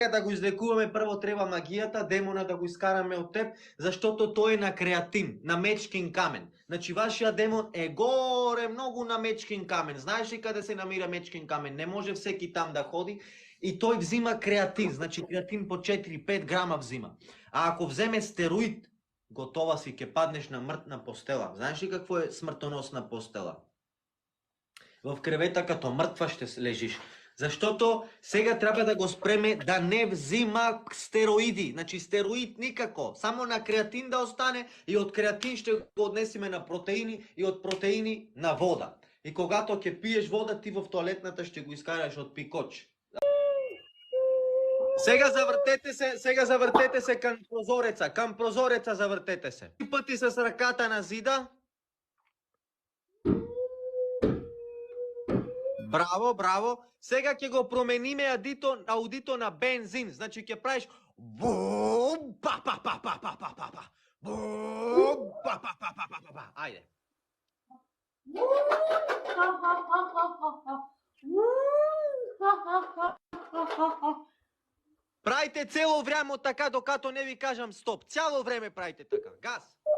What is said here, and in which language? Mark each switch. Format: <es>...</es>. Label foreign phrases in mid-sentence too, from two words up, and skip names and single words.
<mk>да го излекуваме, прво треба магијата, демона да го искараме од теб, заштото тој е на креатин, на мечкин камен. Значи, вашиот демон е горе многу на мечкин камен. Знаеш ли каде се намира мечкин камен?</mk> <bg>Не може всеки там да ходи. И тој взима креатин, значи креатин по 4-5 грама взима. А ако вземе стероид, готова си,</bg> <mk>ќе паднеш на мртна постела.</mk> <bg>Знаеш ли какво е смртоносна постела? В кревета като мртва ще лежиш.</bg> <mk>Заштото сега треба да го спреме да не взима стероиди. Значи стероид никако. Само на креатин да остане и од креатин ще го однесиме на протеини и од протеини на вода. И когато ќе пиеш вода, ти в тоалетната ще го искараш од пикоч.</mk> <bg>Сега завртете се кам прозореца завртете се. Три пъти с ръката на зида. Браво, браво.</bg> <mk>Сега ќе го промениме аудито на бензин. Значи ќе правиш бум, па па па па па па па па. Бум, па па па па па па па. Ајде. Правите цело време така докато не ви кажам стоп.</mk> <bg>Цяло време правите така. Газ.</bg>